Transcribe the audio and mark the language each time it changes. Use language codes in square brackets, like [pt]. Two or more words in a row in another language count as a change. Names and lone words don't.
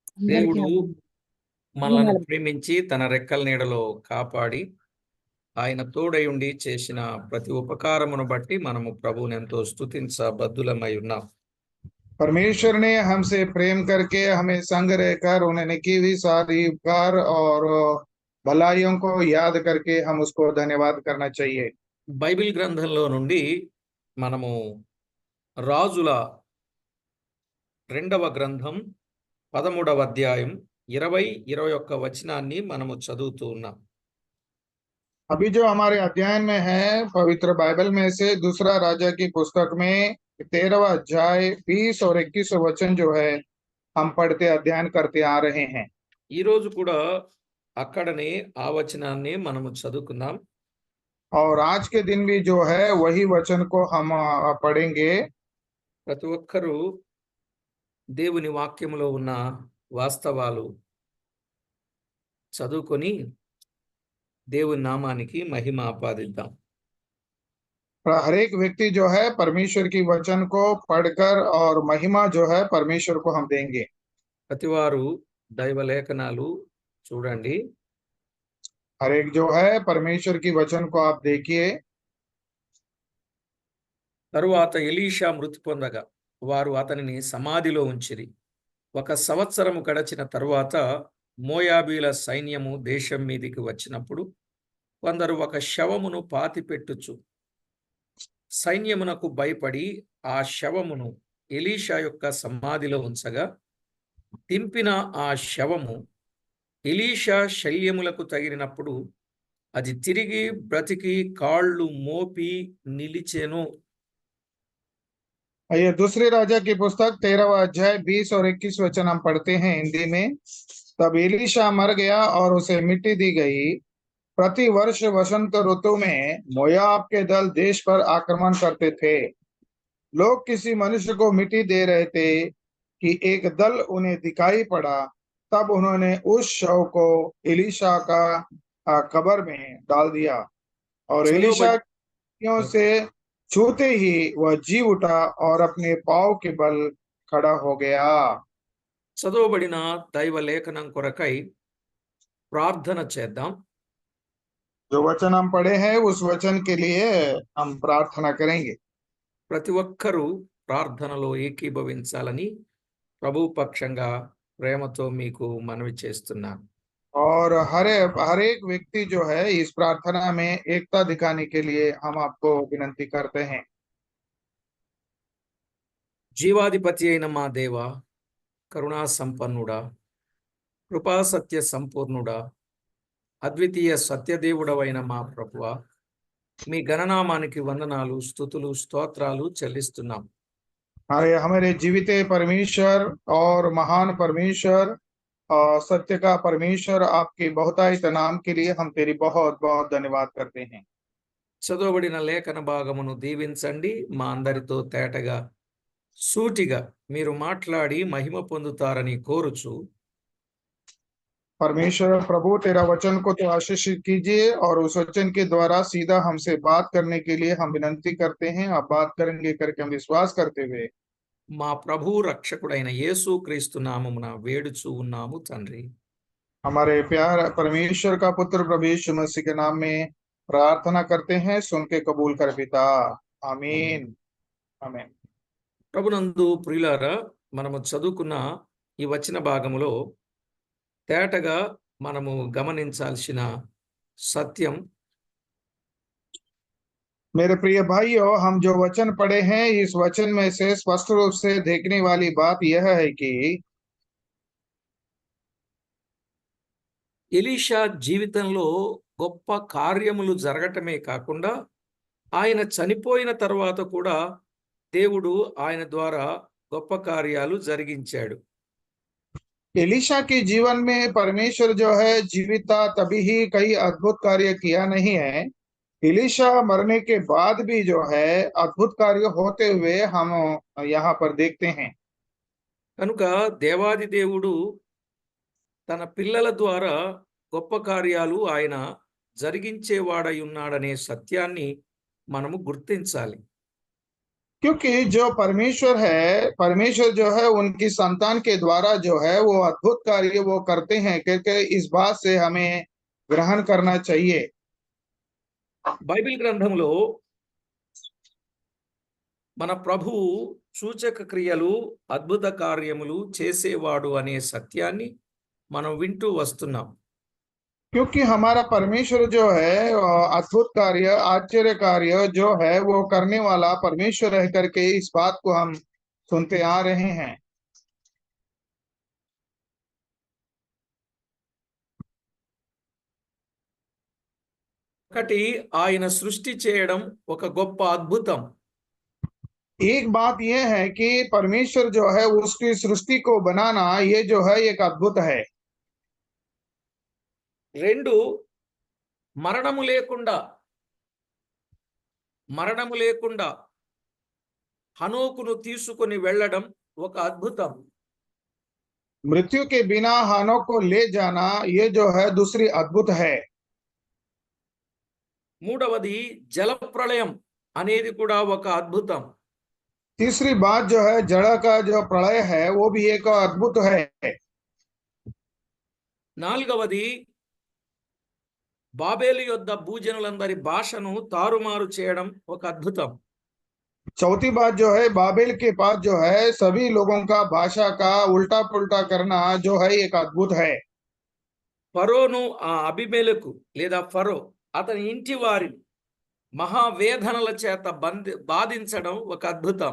[te] దేవుడు మనల్ని అందరికీ ప్రేమించి తన రెక్కల నీడలో కాపాడి ఆయన తోడై ఉండి చేసిన ప్రతి ఉపకారమును బట్టి మనము ప్రభువుని ఎంతో స్తుతించబద్దులమై ఉన్నాం. [hi] परमेश्वर ने हमसे प्रेम करके हमें संग रहकर उन्होंने की हुई सारी उपकार और भलाइयों को याद करके हम उसको धन्यवाद करना चाहिए। [te] బైబిల్ గ్రంథంలో నుండి మనము రాజుల 2వ గ్రంథం 13వ అధ్యాయం 20-21 వచనాన్ని మనము చదువుతూ ఉన్నాం. [hi] अभी जो हमारे अध्ययन में है पवित्र बाइबल में से दूसरा राजा की पुस्तक में 13वां अध्याय 20 और 21 वचन जो है हम पढ़ते अध्ययन करते आ रहे हैं। [te] ఈ రోజు కూడా అక్కడనే ఆ వచనాన్ని మనము చదువుకుందాం. [hi] और आज के दिन भी जो है वही वचन को हम पढ़ेंगे। [te] ప్రతి ఒక్కరూ దేవుని వాక్యములో ఉన్న వాస్తవాలు చదువుకొని దేవుని నామానికి మహిమ ఆపాదిద్దాం. [hi] हर एक व्यक्ति जो है परमेश्वर की वचन को पढ़कर और महिमा जो है परमेश्वर को हम देंगे। [te] ప్రతివారు దైవ లేఖనాలు చూడండి. [hi] हर एक जो है परमेश्वर की वचन को आप देखिए। [te] తరువాత ఎలీషా మృతి పొందగా వారు అతనిని సమాధిలో ఉంచిరి. 1 సంవత్సరము గడచిన తరువాత మోయాబీల సైన్యము దేశం మీదికి వచ్చినప్పుడు కొందరు ఒక శవమును పాతిపెట్టుచు సైన్యమునకు భయపడి ఆ శవమును ఎలీషా యొక్క సమాధిలో ఉంచగా దింపిన ఆ శవము ఎలీషా శల్యములకు తగిలినప్పుడు అది తిరిగి బ్రతికి కాళ్ళు మోపి నిలిచెను. [hi] ये दूसरे राजा की पुस्तक 13वां अध्याय 20 और 21 वचन हम पढ़ते हैं हिंदी में। तब एलीशा मर गया और उसे मिट्टी दी गई। प्रति वर्ष वसंत ऋतु में मोयाब के दल देश पर आक्रमण करते थे। लोग किसी मनुष्य को मिट्टी दे रहे थे कि एक दल उन्हें दिखाई पड़ा। तब उन्होंने उस शव को एलीशा का कब्र में डाल दिया और एलीशा से छूते ही वह जी उठा और अपने पांव के बल खड़ा हो गया। [te] చదవబడిన దైవ లేఖనం కొరకై ప్రార్థన చేద్దాం. [hi] जो वचन हम पढ़े हैं उस वचन के लिए हम प्रार्थना करेंगे। [te] ప్రతి ఒక్కరూ ప్రార్థనలో ఏకీభవించాలని ప్రభు పక్షంగా ప్రేమతో మీకు మనవి చేస్తున్నాను. [hi] और हर एक व्यक्ति जो है इस प्रार्थना में एकता दिखाने के लिए हम आपको विनती करते हैं। [te] జీవాధిపతి అయిన మా దేవ, కరుణా సంపన్నుడా, కృపా సత్య సంపూర్ణుడా, అద్వితీయ సత్యదేవుడవైన మా ప్రభువా, మీ గణనామానికి వందనాలు, స్తుతులు, స్తోత్రాలు చెల్లిస్తున్నాం. [hi] हमारे जीवित परमेश्वर और महान परमेश्वर और सत्य का परमेश्वर आपके बहुतायत नाम के लिए हम तेरी बहुत बहुत धन्यवाद करते हैं। [te] చదవబడిన లేఖన భాగమును దీవించండి. మా అందరితో తేటగా సూటిగా మీరు మాట్లాడి మహిమ పొందుతారని కోరుచు [hi] परमेश्वर प्रभु तेरा वचन को तो आशीषित कीजिए और उस वचन के द्वारा सीधा हमसे बात करने के लिए हम विनती करते हैं। आप बात करेंगे करके हम विश्वास करते हुए [te] మా ప్రభు రక్షకుడైన యేసు క్రీస్తు నామమున వేడుచు ఉన్నాము తండ్రి. [hi] हमारे प्यार परमेश्वर का पुत्र प्रभु यीशु मसीह के नाम में प्रार्थना करते हैं, सुन के कबूल कर पिता। आमीन आमीन। [te] ప్రభునందు ప్రియులారా, మనము చదువుకున్న ఈ వచన భాగములో తేటగా మనము గమనించాల్సిన సత్యం, [hi] मेरे प्रिय भाइयों, हम जो वचन पढ़े हैं इस वचन में से स्पष्ट रूप से देखने वाली बात यह है कि [te] ఎలీషా జీవితంలో గొప్ప కార్యములు జరగటమే కాకుండా ఆయన చనిపోయిన తర్వాత కూడా దేవుడు ఆయన ద్వారా గొప్ప కార్యాలు జరిగించాడు. [hi] एलीशा के जीवन में परमेश्वर जो है जीवित था तभी ही कई अद्भुत कार्य किया नहीं है। एलीशा मरने के बाद भी जो है अद्भुत कार्य होते हुए हम यहाँ पर देखते हैं। [te] కనుక దేవాది దేవుడు తన పిల్లల ద్వారా గొప్ప కార్యాలు ఆయన జరిగించేవాడై ఉన్నాడనే సత్యాన్ని మనము గుర్తించాలి. [hi] क्योंकि जो परमेश्वर है, परमेश्वर जो है उनकी संतान के द्वारा जो है वो अद्भुत कार्य वो करते हैं, क्योंकि इस बात से हमें ग्रहण करना चाहिए। [te] బైబిల్ గ్రంథంలో మన ప్రభువు సూచక క్రియలు అద్భుత కార్యములు చేసేవాడు అనే సత్యాన్ని మనం వింటూ వస్తున్నాం. [hi] क्योंकि हमारा परमेश्वर जो है अद्भुत कार्य, आश्चर्य कार्य जो है वो करने वाला परमेश्वर रह करके इस बात को हम सुनते आ रहे हैं। [te] ఒకటి, ఆయన సృష్టి చేయడం ఒక గొప్ప అద్భుతం. [hi] एक बात यह है कि परमेश्वर जो है उसकी सृष्टि को बनाना, ये जो है एक अद्भुत है। [te] రెండు, మరణము లేకుండా హనోకును తీసుకొని వెళ్ళడం ఒక అద్భుతం. [hi] मृत्यु के बिना हानोक को ले जाना, ये जो है दूसरी अद्भुत है। [te] మూడవది, జలప్రళయం అనేది కూడా ఒక అద్భుతం. [hi] तीसरी बात जो है जड़ का जो प्रलय है वो भी एक अद्भुत है। [te] నాలుగవది, బాబేలు యొద్ద భూజనులందరి భాషను తారుమారు చేయడం ఒక అద్భుతం. [hi] चौथी बात जो है बाबेल के पास जो है सभी लोगों का भाषा का उल्टा पुल्टा करना जो है एक अद्भुत है। [te] ఫరోను అబిమెలెకు లేదా ఫరో అతని ఇంటి వారిని మహావేదనల చేత బాధించడం ఒక అద్భుతం.